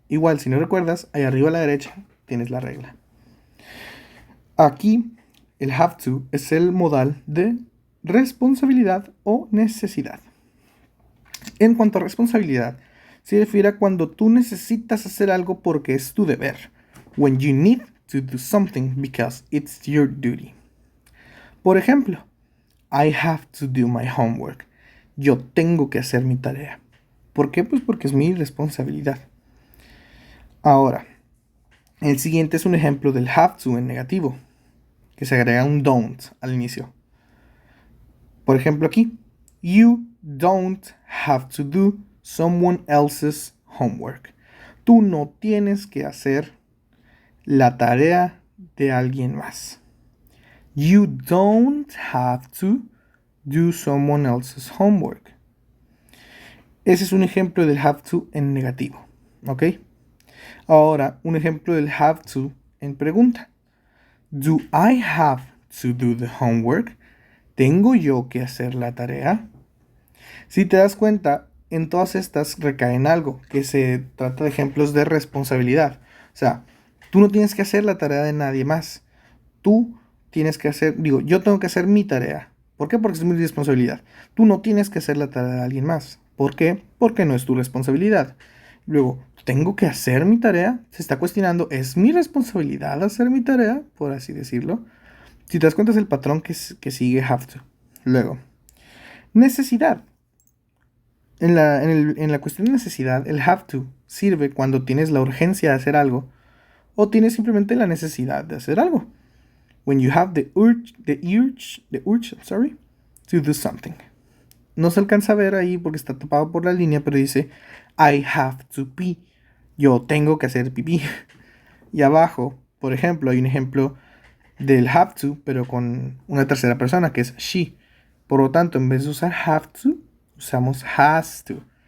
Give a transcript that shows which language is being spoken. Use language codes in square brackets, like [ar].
[es] Igual, si no recuerdas, ahí arriba a la derecha tienes la regla. Aquí, el have to es el modal de responsabilidad o necesidad. En cuanto a responsabilidad, se refiere a cuando tú necesitas hacer algo porque es tu deber. [en] When you need to do something because it's your duty. [es] Por ejemplo, [en] I have to do my homework. [es] Yo tengo que hacer mi tarea. ¿Por qué? Pues porque es mi responsabilidad. Ahora, el siguiente es un ejemplo del have to en negativo, que se agrega un don't al inicio. Por ejemplo aquí, [en] you don't have to do someone else's homework. [es] Tú no tienes que hacer la tarea de alguien más. [en] You don't have to do someone else's homework. [es] Ese es un ejemplo del have to en negativo, ¿ok? Ahora, un ejemplo del have to en pregunta. [en] Do I have to do the homework? [es] ¿Tengo yo que hacer la tarea? Si te das cuenta, en todas estas recaen algo, que se trata de ejemplos de responsabilidad. O sea, tú no tienes que hacer la tarea de nadie más. Tú tienes que hacer, yo tengo que hacer mi tarea. ¿Por qué? Porque es mi responsabilidad. Tú no tienes que hacer la tarea de alguien más. ¿Por qué? Porque no es tu responsabilidad. Luego, tengo que hacer mi tarea. Se está cuestionando, ¿es mi responsabilidad hacer mi tarea? Por así decirlo. Si te das cuenta es el patrón que sigue have to. Luego, necesidad. En la cuestión de necesidad, el have to sirve cuando tienes la urgencia de hacer algo o tienes simplemente la necesidad de hacer algo. [en] When you have the urge, to do something. [es] No se alcanza a ver ahí porque está tapado por la línea, pero dice [en] I have to pee. [es] Yo tengo que hacer pipí. Y abajo, por ejemplo, hay un ejemplo del have to, pero con una tercera persona que es she. Por lo tanto, en vez de usar have to, usamos has to.